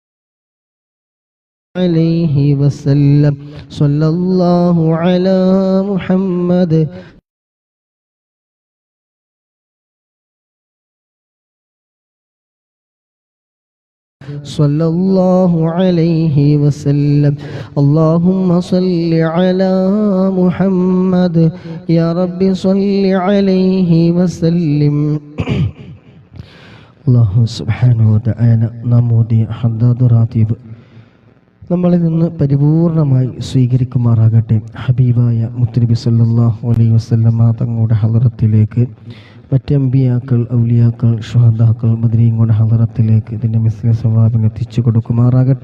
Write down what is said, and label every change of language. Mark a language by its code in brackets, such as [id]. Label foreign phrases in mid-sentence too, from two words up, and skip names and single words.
[ar] عليه وسلم صلى الله على محمد صلى الله عليه وسلم اللهم صل على محمد يا رب صل عليه وسلم الله سبحانه وتعالى [ml] نمودي حداد راتب നമ്മളിൽ നിന്ന് പരിപൂർണമായി സ്വീകരിക്കുമാറാകട്ടെ. ഹബീബായ മുത്തുനബി [ar] صلى الله عليه وسلم [ml] തങ്ങളുടെ ഹളറത്തിലേക്ക്, മറ്റ് അമ്പിയാക്കൾ, ഔലിയാക്കൾ, ശുഹദാക്കൾ, ബദരീങ്ങളുടെ ഹളറത്തിലേക്ക് ഇതിൻ്റെ മിസ്ല സവാബിനെ എത്തിച്ചു കൊടുക്കുമാറാകട്ടെ.